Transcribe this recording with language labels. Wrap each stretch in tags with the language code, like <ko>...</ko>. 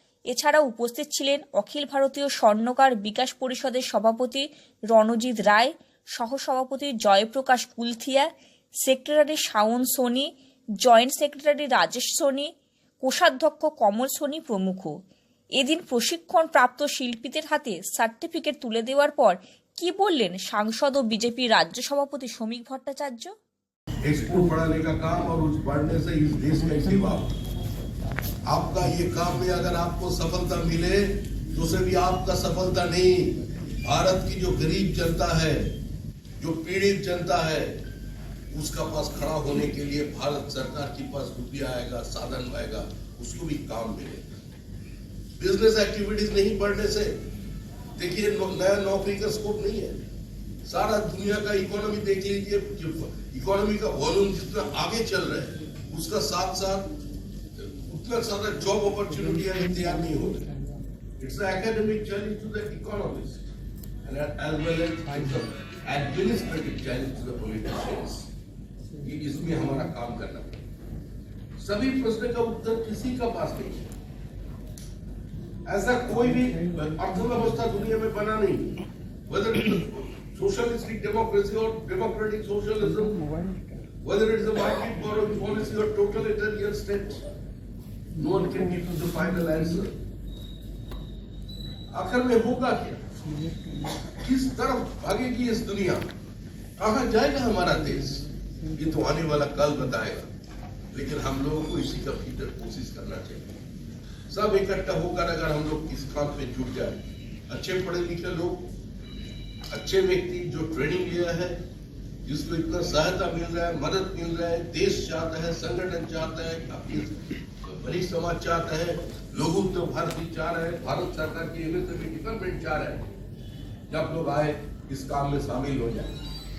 <bn>এছাড়াও উপস্থিত ছিলেন অখিল ভারতীয় স্বর্ণকার বিকাশ পরিষদের সভাপতি রণজিৎ রায়, সহসভাপতি Jayaprakash কুলথিয়া, secretary Shaon Sony, joint secretary Rajesh Sony, কোষাধ্যক্ষ কমল সোনি প্রমুখ। এদিন প্রশিক্ষণ প্রাপ্ত শিল্পীদের হাতে সার্টিফিকেট তুলে দেওয়ার পর কি বললেন সাংসদ ও বিজেপি রাজ্য সভাপতি শ্রমিক ভট্টাচার্য।</bn> <hi>एक्सपोर्ट बढ़ाने का काम और उस बढ़ने से इस देश की सेवा, आपका ये काम में अगर आपको सफलता मिले तो सिर्फ आपका सफलता नहीं, भारत की जो गरीब जनता है, जो पीड़ित जनता है, उसका पास खड़ा होने के लिए भारत सरकार के पास रुपया आएगा, साधन आएगा, उसको भी काम मिलेगा। बिजनेस एक्टिविटीज नहीं बढ़ने से देखिए नया नौकरी का स्कोप नहीं है। सारा दुनिया का इकोनॉमी देख लीजिए, इकोनॉमी का वॉल्यूम जितना आगे चल रहा है उसका साथ साथ उतना सारा जॉब अपॉर्चुनिटियां तैयार नहीं हो रही।</hi> <en>It's the academic challenge to the economist and as well as administrative challenge to the politicians.</en> <hi>इसमें हमारा काम करना पड़ेगा। सभी प्रश्न का उत्तर किसी का पास नहीं है। ऐसा कोई भी अर्थव्यवस्था दुनिया में बना नहीं,</hi> <en>whether it is socialistic democracy or democratic socialism, whether it is a market borrowing policy or totalitarian state, no one can give you the final answer.</en> <hi>आखिर में होगा क्या? किस तरफ भागेगी इस दुनिया? कहां जाएगा हमारा देश? ये तो आने वाला कल बताएगा, लेकिन हम लोगों को इसी का भीतर कोशिश करना चाहिए। सब इकट्ठा होकर अगर हम लोग इस काम पे जुट जाए, अच्छे पढ़े लिखे लोग, अच्छे व्यक्ति जो ट्रेनिंग लिया है, जिसको इतना सहायता मिल रहा है, मदद मिल रहा है, देश चाहता है, संगठन चाहता है, अपनी बड़ी समाज चाहता है, लोग तो भारतीय चाह रहे हैं, भारत सरकार की एमएसएमई डिपार्टमेंट चाह रहे हैं, जब लोग आए इस काम में शामिल हो जाए।</hi>